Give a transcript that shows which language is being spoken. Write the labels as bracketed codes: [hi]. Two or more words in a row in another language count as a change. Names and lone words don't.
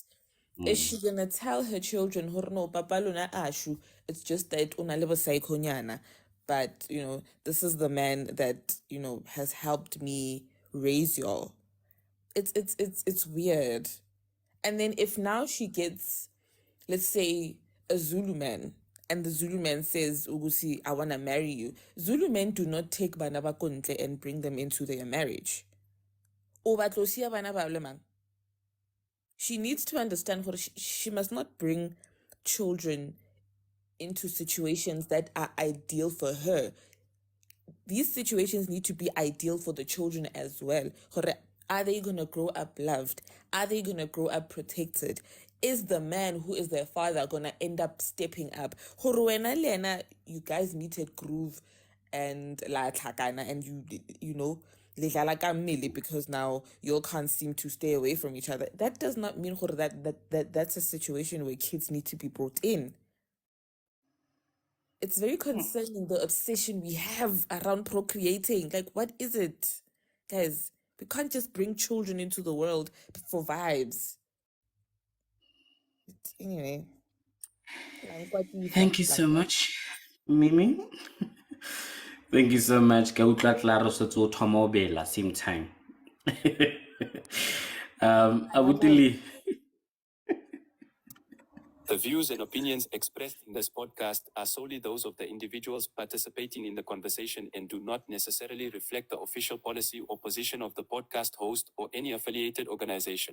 [en] Is she gonna tell her children, no, papa luna ashu, it's just that una lebo saikonyana, but this is the man that has helped me raise y'all. It's weird. And then if now she gets, let's say, a Zulu man, and the Zulu man says, Ugusi, I want to marry you. Zulu men do not take [tn] bana ba kontle [en] and bring them into their marriage. [tn] O ba tlo siya bana ba le mang. [en] She needs to understand she must not bring children into situations that are ideal for her. These situations need to be ideal for the children as well. Are they going to grow up loved? Are they going to grow up protected? Is the man who is their father going to end up stepping up? You guys meet at groove and [tn] la tlhakana, [en] and you know, [tn] le dlala ka mmele [en] because now you all can't seem to stay away from each other. That does not mean gore that's a situation where kids need to be brought in. It's very concerning, the obsession we have around procreating. Like, what is it? Guys, we can't just bring children into the world for vibes. Anyway, Thank you so much, Mimi. Thank you so much. [tn] Ka utlwa Claro setse o thoma o bela [en] same time. Abutili. The views and opinions expressed in this podcast are solely those of the individuals participating in the conversation and do not necessarily reflect the official policy or position of the podcast host or any affiliated organization.